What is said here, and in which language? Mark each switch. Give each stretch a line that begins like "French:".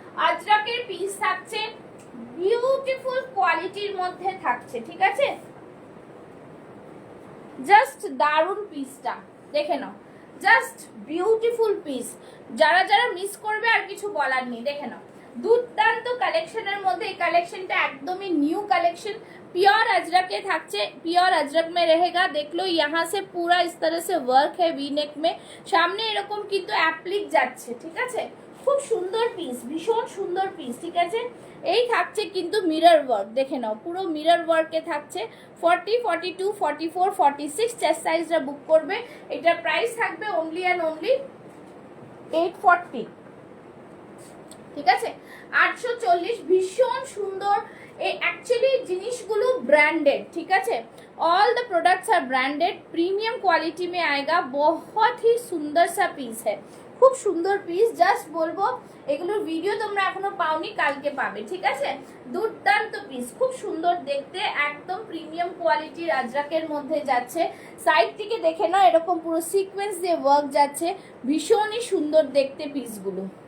Bangla: আজরাকের piece থাকছে, beautiful কোয়ালিটির মধ্যে থাকছে, ঠিক আছে, জাস্ট দারুণ পিসটা দেখে নাও, জাস্ট বিউটিফুল পিস। যারা যারা মিস করবে আর কিছু বলার নেই, দেখে নাও, দুর্দান্ত কালেকশনের মধ্যে এই কালেকশনটা একদমই নিউ कलेक्शन।
Hindi: प्योर अजरक के থাকছে, प्योर अजरक में रहेगा। देख लो यहाँ से पूरा इस तरह से वर्क है वी नेक में,
Bangla: সামনে এরকম কিন্তু অ্যাপ্লিক যাচ্ছে, ঠিক আছে, খুব সুন্দর পিস, ভীষণ সুন্দর পিস, ঠিক আছে। এই থাকছে কিন্তু মিরর ওয়ার্ক, দেখে নাও, পুরো মিরর ওয়ার্কে থাকছে। 40, 42, 44, 46 চেস্ট সাইজটা বুক করবে। এটার প্রাইস থাকবে অনলি অ্যান্ড অনলি 840, ঠিক আছে, 840। ভীষণ সুন্দর, এই অ্যাকচুয়ালি জিনিসগুলো ব্র্যান্ডেড, ঠিক আছে,
English: all the products are branded,
Hindi: premium quality में आएगा। बहुत ही सुंदर सा पीस है,
Bangla: খুব সুন্দর পিস। জাস্ট বলবো এগুলোর ভিডিও তোমরা এখনো পাওনি, কালকে পাবে, ঠিক আছে। দুর্দান্ত পিস, খুব সুন্দর দেখতে, একদম প্রিমিয়াম কোয়ালিটির আজরাকের মধ্যে যাচ্ছে। সাইড থেকে দেখে নাও, এরকম পুরো সিকোয়েন্স দিয়ে ওয়ার্ক যাচ্ছে, ভীষণই সুন্দর দেখতে পিসগুলো।